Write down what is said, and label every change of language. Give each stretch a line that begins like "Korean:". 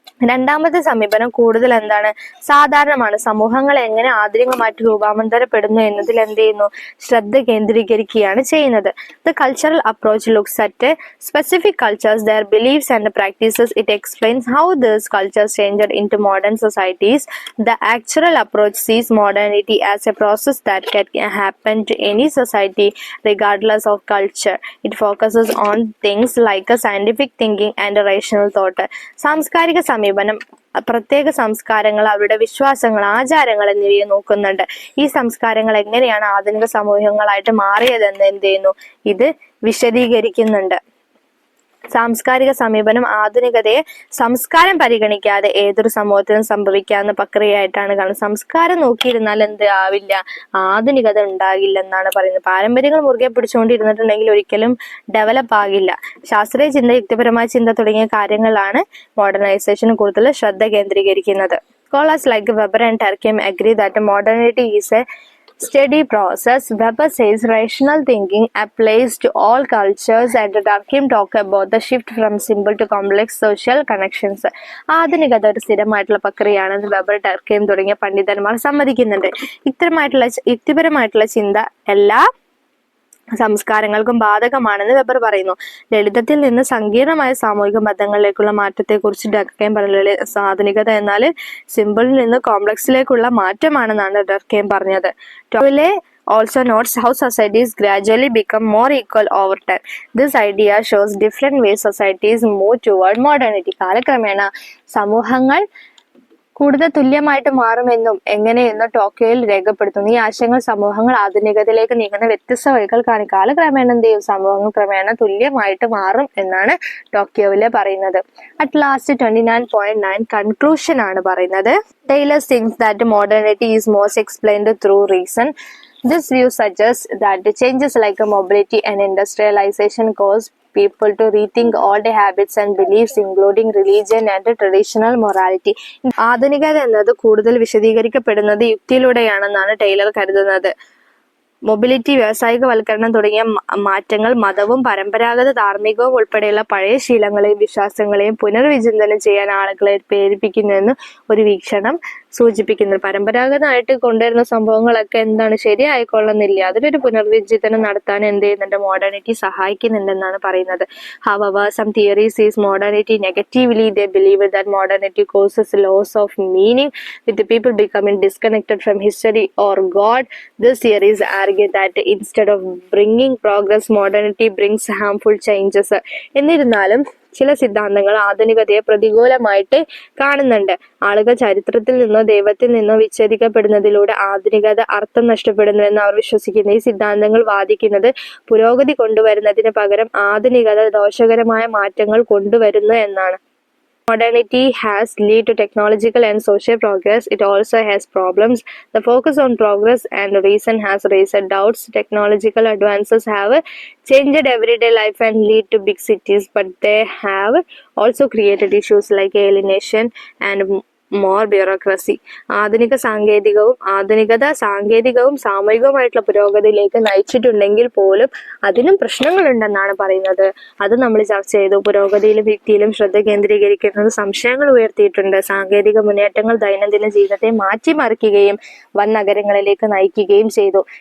Malayalam: രണ്ടാമത്തെ സമീപനം കൂടുതൽ എന്താണ്, സാധാരണമാണ്. സമൂഹങ്ങൾ എങ്ങനെ ആധുനികമായിട്ട് രൂപാന്തരപ്പെടുന്നു എന്നതിൽ എന്ത് ചെയ്യുന്നു, ശ്രദ്ധ കേന്ദ്രീകരിക്കുകയാണ് ചെയ്യുന്നത്.
English: The cultural approach looks at specific cultures, their beliefs and practices. It explains how these cultures changed into modern societies. The actual approach sees modernity as a process that can happen to any society regardless of culture. It focuses on things like scientific thinking and rational thought.
Malayalam: സാംസ്കാരിക സമീപനം പ്രത്യേക സംസ്കാരങ്ങൾ, അവരുടെ വിശ്വാസങ്ങൾ, ആചാരങ്ങൾ എന്നിവയെ നോക്കുന്നുണ്ട്. ഈ സംസ്കാരങ്ങൾ എങ്ങനെയാണ് ആധുനിക സമൂഹങ്ങളായിട്ട് മാറിയതെന്ന് എന്ത് ചെയ്യുന്നു, ഇത് വിശദീകരിക്കുന്നുണ്ട്. സാംസ്കാരിക സമീപനം ആധുനികതയെ സംസ്കാരം പരിഗണിക്കാതെ ഏതൊരു സമൂഹത്തിനും സംഭവിക്കാവുന്ന പ്രക്രിയയായിട്ടാണ് കാണുന്നത്. സംസ്കാരം നോക്കിയിരുന്നാൽ എന്ത് ആവില്ല, ആധുനികത ഉണ്ടാകില്ല എന്നാണ് പറയുന്നത്. പാരമ്പര്യങ്ങൾ മുറുകെ പിടിച്ചുകൊണ്ടിരുന്നിട്ടുണ്ടെങ്കിൽ ഒരിക്കലും ഡെവലപ്പ് ആകില്ല. ശാസ്ത്രീയ ചിന്ത, യുക്തിപരമായ ചിന്ത തുടങ്ങിയ കാര്യങ്ങളാണ് മോഡേണൈസേഷൻ കൂടുതൽ ശ്രദ്ധ കേന്ദ്രീകരിക്കുന്നത്.
English: Scholars like Weber and Durkheim agree that modernity is a steady process. Weber says rational thinking applies to all cultures and Durkheim talk about the shift from simple to complex social connections.
Malayalam: ആധുനികത ഒരു സ്ഥിരമായിട്ടുള്ള പ്രക്രിയയാണെന്ന് weber, ഡർക്കെയിം തുടങ്ങിയ പണ്ഡിതന്മാർ സമ്മതിക്കുന്നുണ്ട്. യുക്തിപരമായിട്ടുള്ള ചിന്ത എല്ലാ സംസ്കാരങ്ങൾക്കും ബാധകമാണെന്ന് weber പറയുന്നു. ലളിതത്തിൽ നിന്ന് സങ്കീർണമായ സാമൂഹിക ബന്ധങ്ങളിലേക്കുള്ള മാറ്റത്തെക്കുറിച്ച് ഡർക്കെയിം പറയുന്നത് ആധുനികത എന്നാൽ സിമ്പിളിൽ നിന്ന് കോംപ്ലക്സിലേക്കുള്ള മാറ്റമാണെന്നാണ് ഡർക്കെയിം പറഞ്ഞത്.
English: ടോയിലെ also notes how societies gradually become more equal over time. This idea shows different ways societies move toward modernity.
Malayalam: കാലക്രമേണ സമൂഹങ്ങൾ കൂടുതൽ തുല്യമായിട്ട് മാറുമെന്നും എങ്ങനെയെന്നും ടോക്കിയോയിൽ രേഖപ്പെടുത്തുന്നു. ഈ ആശയങ്ങൾ സമൂഹങ്ങൾ ആധുനികതയിലേക്ക് നീങ്ങുന്ന വ്യത്യസ്ത വഴികൾ കാണിക്കും. കാലക്രമേണ എന്ത് ചെയ്യും, സമൂഹങ്ങൾ ക്രമേണ തുല്യമായിട്ട് മാറും എന്നാണ് ടോക്കിയോയിലെ പറയുന്നത്.
English: at last 29.9 conclusion
Malayalam: ആണ് പറയുന്നത്.
English: Tylor thinks that modernity is most explained through reason. This view suggests that changes like mobility and industrialization cause people to rethink old habits and beliefs, including religion and traditional morality.
Malayalam: ആധുനികത എന്നത് കൂടുതൽ വിശദീകരിക്കപ്പെടുന്നത് യുക്തിയിലൂടെയാണെന്നാണ് Taylor കരുതുന്നത്. Mobility, വ്യാവസായികവൽക്കരണം തുടങ്ങിയ മാറ്റങ്ങൾ മതവും പരമ്പരാഗത ധാർമ്മികവും ഉൾപ്പെടെയുള്ള പഴയ ശീലങ്ങളെയും വിശ്വാസങ്ങളെയും പുനർവിചിന്തനം ചെയ്യാൻ ആളുകളെ പ്രേരിപ്പിക്കുന്നുവെന്ന് ഒരു വീക്ഷണം സൂചിപ്പിക്കുന്നു. പരമ്പരാഗതമായിട്ട് കൊണ്ടുവരുന്ന സംഭവങ്ങളൊക്കെ എന്താണ് ശരിയായിക്കൊള്ളുന്നില്ല, അതിലൊരു പുനർവിചിന്തനം നടത്താൻ എന്ത് ചെയ്യുന്നുണ്ട്, മോഡേണിറ്റി സഹായിക്കുന്നുണ്ടെന്നാണ് പറയുന്നത്. However, some theories sees modernity negatively. They believe that modernity causes loss of meaning, with the people becoming disconnected from history or God. This theories argue that instead of bringing progress, modernity brings harmful changes. എന്നിരുന്നാലും ചില സിദ്ധാന്തങ്ങൾ ആധുനികതയെ പ്രതികൂലമായിട്ട് കാണുന്നുണ്ട്. ആളുകൾ ചരിത്രത്തിൽ നിന്നോ ദൈവത്തിൽ നിന്നോ വിച്ഛേദിക്കപ്പെടുന്നതിലൂടെ ആധുനികത അർത്ഥം നഷ്ടപ്പെടുന്നുവെന്ന് അവർ വിശ്വസിക്കുന്നു. ഈ സിദ്ധാന്തങ്ങൾ വാദിക്കുന്നത് പുരോഗതി കൊണ്ടുവരുന്നതിന് പകരം ആധുനികത ദോഷകരമായ മാറ്റങ്ങൾ കൊണ്ടുവരുന്നു എന്നാണ്.
English: Modernity has led to technological and social progress. It also has problems. The focus on progress and reason has raised doubts. Technological advances have changed everyday life and lead to big cities, but they have also created issues like alienation and more bureaucracy.
Malayalam: ആധുനികത സാങ്കേതികവും സാമൂഹികവുമായിട്ടുള്ള പുരോഗതിയിലേക്ക് നയിച്ചിട്ടുണ്ടെങ്കിൽ പോലും അതിനും പ്രശ്നങ്ങളുണ്ടെന്നാണ് പറയുന്നത്. അത് നമ്മൾ ചർച്ച ചെയ്തു. പുരോഗതിയിലും വ്യക്തിയിലും ശ്രദ്ധ കേന്ദ്രീകരിക്കുന്നത് സംശയങ്ങൾ ഉയർത്തിയിട്ടുണ്ട്. സാങ്കേതിക മുന്നേറ്റങ്ങൾ ദൈനംദിന ജീവിതത്തെ മാറ്റിമറിക്കുകയും വൻ നഗരങ്ങളിലേക്ക് നയിക്കുകയും ചെയ്തു.